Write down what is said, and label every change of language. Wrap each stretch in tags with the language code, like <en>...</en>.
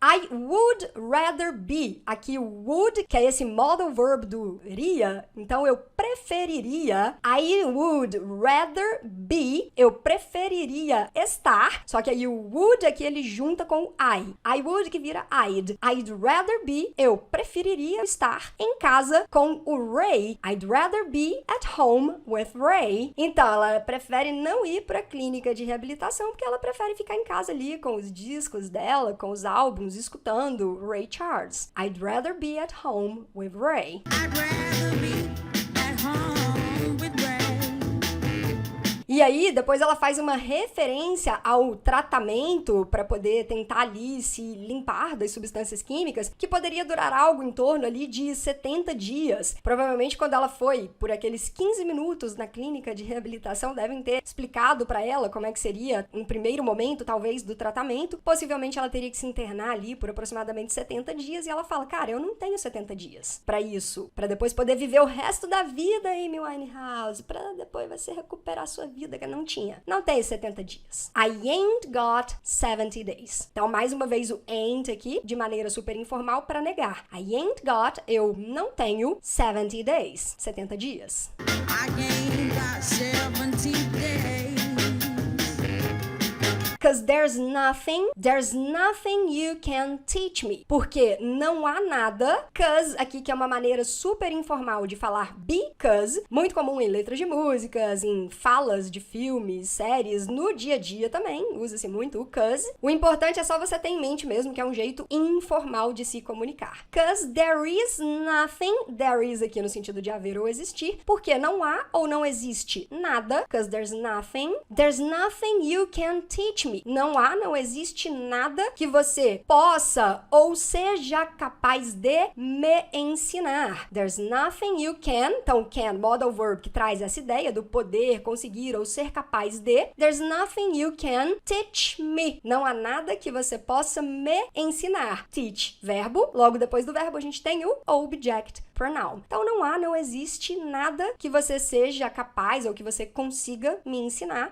<en>I would rather be.</en> <pt>Aqui o would, que é esse modal verb do iria, então eu preferiria.</pt> <en>I would rather be.</en> <pt>Eu preferiria estar, só que aí o would aqui ele junta com I.</pt> <en>I would</en> <pt>que vira I'd.</pt> <en>I'd rather be.</en> <pt>Eu preferiria estar em casa com o Ray.</pt> <en>I'd rather be at home with Ray.</en> <pt>Então ela prefere não ir pra clínica de reabilitação porque ela prefere ficar em casa ali com os discos dela, com os álbuns, escutando Ray Charles.</pt> <en>I'd rather be at home with Ray. I'd rather be at home with Ray.</en> <pt>E aí, depois ela faz uma referência ao tratamento para poder tentar ali se limpar das substâncias químicas, que poderia durar algo em torno ali de 70 dias. Provavelmente quando ela foi por aqueles 15 minutos na clínica de reabilitação, devem ter explicado para ela como é que seria um primeiro momento, talvez, do tratamento. Possivelmente ela teria que se internar ali por aproximadamente 70 dias e ela fala, cara, eu não tenho 70 dias para isso, para depois poder viver o resto da vida, Amy Winehouse, para depois você recuperar a sua vida, que não tinha. Não tem 70 dias.</pt> <en>I ain't got 70 days. Então, mais uma vez, o ain't aqui, de maneira super informal, para negar. I ain't got,</en> <pt>eu não tenho</pt> <en>70 days.</en> <pt>70 dias.</pt> <en>I ain't got 70 days. 'Cause there's nothing you can teach me.</en> <pt>Porque não há nada, 'cause aqui que é uma maneira super informal de falar because, muito comum em letras de músicas, em falas de filmes, séries, no dia a dia também, usa-se muito o 'cause. O importante é só você ter em mente mesmo que é um jeito informal de se comunicar. 'Cause there is aqui no sentido de haver ou existir, porque não há ou não existe nada,</pt> <en>'cause there's nothing you can teach me.</en> <pt>Não há, não existe nada que você possa ou seja capaz de me ensinar.</pt> <en>There's nothing you can,</en> <pt>então can, modal verb, que traz essa ideia do poder, conseguir ou ser capaz de.</pt> <en>There's nothing you can teach me.</en> <pt>Não há nada que você possa me ensinar. Teach, verbo, logo depois do verbo a gente tem o object pronoun. Então não há, não existe nada que você seja capaz ou que você consiga me ensinar.</pt>